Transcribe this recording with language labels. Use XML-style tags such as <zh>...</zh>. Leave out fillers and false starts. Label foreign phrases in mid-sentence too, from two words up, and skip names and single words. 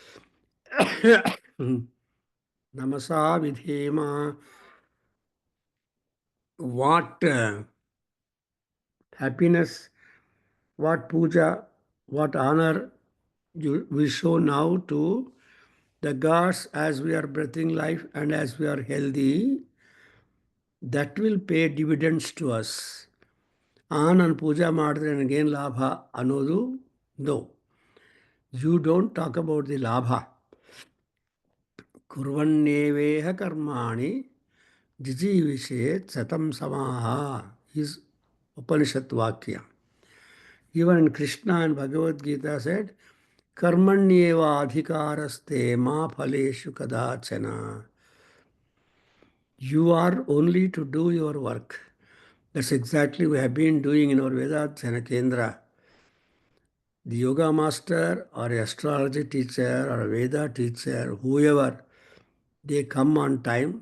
<sa>नमसा विधेम,</sa> <en>what happiness, what puja, what honor we show now to the gods as we are breathing life and as we are healthy, that will pay dividends to us.</en> <kn>ನಾನು ಪೂಜಾ ಮಾಡಿದ್ರೆ ನನಗೇನು ಲಾಭ ಅನ್ನೋದು ನೋ.</kn> <en>you don't talk about the ಲಾಭ.</en> <sa>ಕುರ್ವನ್ನೇವೇಹ ಕರ್ಮಾಣಿ ಜಿಜೀವಿಷೇತ್ ಸತಂ ಸಮಾಹ</sa> <en>ಈಸ್</en> <sa>ಉಪನಿಷತ್ ವಾಕ್ಯ.</sa> <en>Even Krishna in Bhagavad Gita said,</en> <sa>कर्मण्येव अधिकारस्ते मा फलेषु कदाचन.</sa> <en>You are only to do your work. That's exactly we have been doing in our Veda Adhyayana Kendra. The yoga master or astrology teacher or a Veda teacher, whoever, they come on time.</en>